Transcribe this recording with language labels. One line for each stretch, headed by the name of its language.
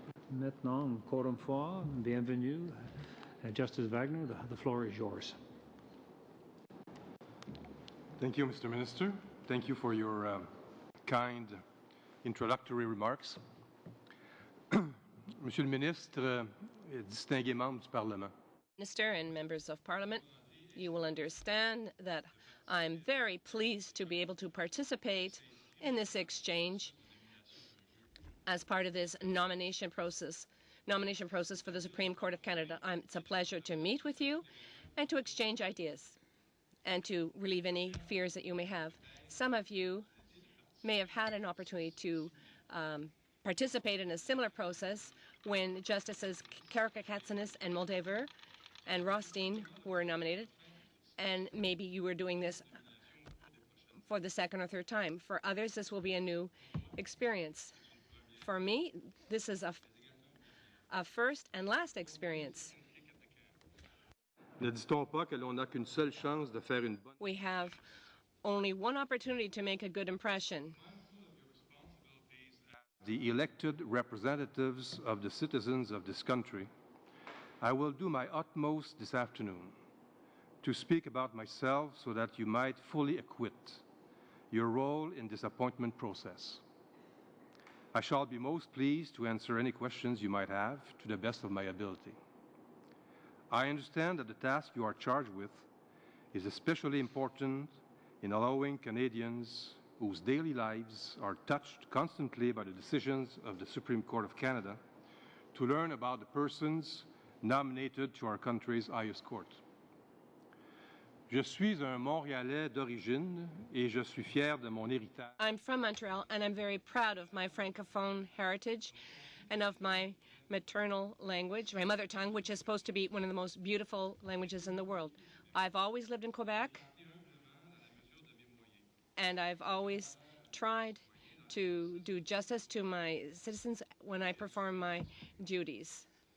French: Maintenant, encore une fois, bienvenue.
English: Justice Wagner, the floor is yours. Thank you, Mr. Minister. Thank you for your kind introductory remarks.
French: Monsieur le Ministre, distingués membres du Parlement.
English: Minister and members of Parliament, you will understand that I'm very pleased to be able to participate in this exchange as part of this nomination process for the Supreme Court of Canada. It's a pleasure to meet with you and to exchange ideas and to relieve any fears that you may have. Some of you may have had an opportunity to participate in a similar process when Justices Karakatsanis and Moldaver and Rothstein were nominated, and maybe you were doing this for the second or third time. For others, this will be a new experience. For me, this is a first and last experience.
French: Ne dit-on pas que l'on n'a qu'une seule chance de faire une bonne...
English: We have only one opportunity to make a good impression. The elected representatives of the citizens of this country, I will do my utmost this afternoon to speak about myself so that you might fully acquit your role in this appointment process. I shall be most pleased to answer any questions you might have to the best of my ability. I understand that the task you are charged with is especially important in allowing Canadians whose daily lives are touched constantly by the decisions of the Supreme Court of Canada to learn about the persons nominated to our country's highest court.
French: Je suis un Montréalais d'origine et je suis fier de mon héritage.
English: I'm from Montreal, and I'm very proud of my Francophone heritage and of my maternal language, my mother tongue, which is supposed to be one of the most beautiful languages in the world. I've always lived in Quebec, and I've always tried to do justice to my citizens when I perform my duties.